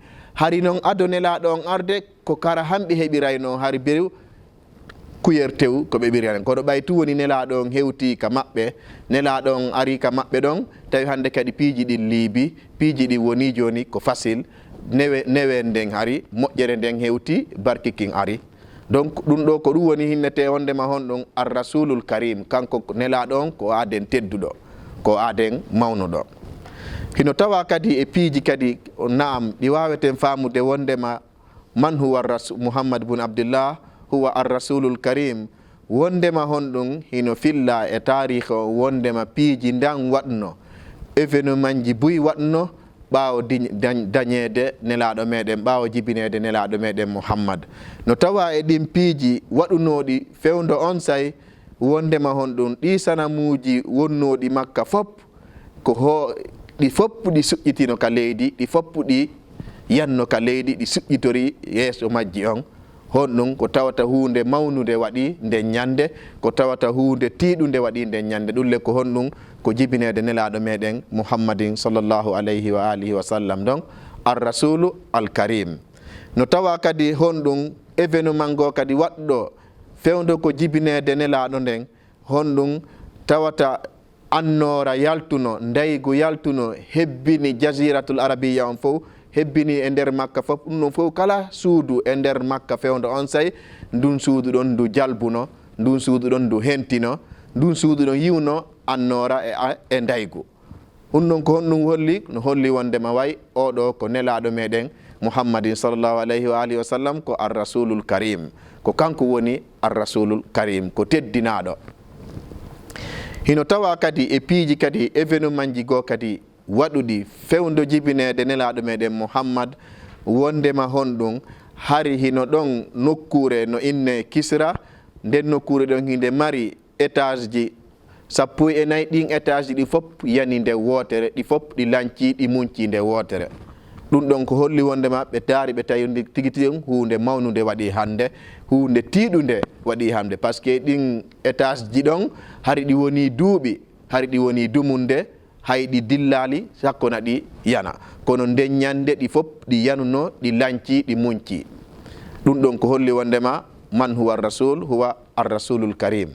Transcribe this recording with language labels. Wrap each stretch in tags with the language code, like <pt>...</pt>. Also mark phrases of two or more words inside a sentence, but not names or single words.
<ff>Hari noon ado nelaɗo on arde ko kara hamɓe heɓirayno hari bew kuyertew ko ɓe ɓirani, kono ɓaytu woni nelaɗo on hewti ka maɓɓe, nelaɗo on ari ka maɓɓe ɗon, tawi hande kadi piiji ɗin liibi, piiji ɗin woni joni ko facile, newe nden ari, moƴƴere nden hewti, barkikin ari. Donc ɗum ɗo ko ɗum woni hinnete wondema honɗum</ff> <ar>الرسول الكريم,</ar> <ff>kanko nelaɗo on ko aden tedduɗo, ko aden mawnuɗo. Hino tawa kadi e piiji kadi naam ɗi waweten famude wondema man</ff> <ar>هو محمد بن عبد الله هو الرسول الكريم,</ar> <ff>wondema honɗum hino filla e tarih o wondema piiji ndan waɗno, événement ji buy waɗno ɓaawo dañede nelaɗo meɗen, ɓaawo jibinede nelaɗo meɗen Muhammad. No tawa e ɗin piiji waɗunoɗi fewdo on say wondema honɗum ɗi sanamuji wonnoɗi makka fop ko ɗi foppu ɗi suƴƴitino ka leydi, ɗi foppu ɗi yanno ka leydi, ɗi suƴƴitori yeeso majji on. Honɗum ko tawata hunde mawnude waɗi nden ñande, ko tawata hunde tiiɗude waɗi nden ñande, ɗulle ko honɗum ko jibinede nelaɗo meɗen Muhammadin</ff> <ar>صلى الله عليه وآله وسلم,</ar> <ff>donc</ff> <ar>الرسول الكريم.</ar> <ff>No tawa kadi honɗum événement go kadi waɗɗo fewdo ko jibinede nelaɗo nden, honɗum tawata annora yaltuno, ndaygu yaltuno, hebbini</ff> <ar>الجزيرة العربية</ar> <ff>on fof, hebbini e nder makka fof. Ɗum ɗon fof kala suudu e nder makka fewdo on say ndun suudu ɗon ndu jalbuno, ndun suudu ɗon ndu hentino, ndun suudu ɗon yiwno annora e ndaygu. Ɗum ɗon ko honɗum holli, no holli wondema way oɗo ko nelaɗo meɗen Muhammadin</ff> <ar>صلى الله عليه وآله وسلم,</ar> <ff>ko</ff> <ar>الرسول الكريم,</ar> <ff>ko kanko woni</ff> <ar>الرسول الكريم,</ar> <ff>ko teddinaɗo. Hino tawa kadi e piiji kadi événement ji go kadi waɗuɗi fewdo jibinede nelaɗo meɗen Muhammad, wondema honɗum hari hino ɗon nokkure no inne Kisra, nden nokkure ɗon hinde mari étage ji 14 ɗin étage ɗi fof yani nde wootere, ɗi fof ɗi lanci ɗi munci nde wootere. ɗum ɗon ko holli wondema ɓe daari ɓe tawi tigi tigi hunde mawnude waɗi hande, hunde tiiɗude waɗi hande,</ff> <fr>par ce que</fr> <ff>ɗin étage ji ɗon hari ɗi woni duuɓi, hari ɗi woni dumunde, hay ɗi dillali sakkona ɗi yana, kono nden ñande ɗi fof ɗi yanuno, ɗi lanci, ɗi munci. ɗum ɗon ko holli wondema man</ff> <ar>هو رسول هو الرسول الكريم.</ar>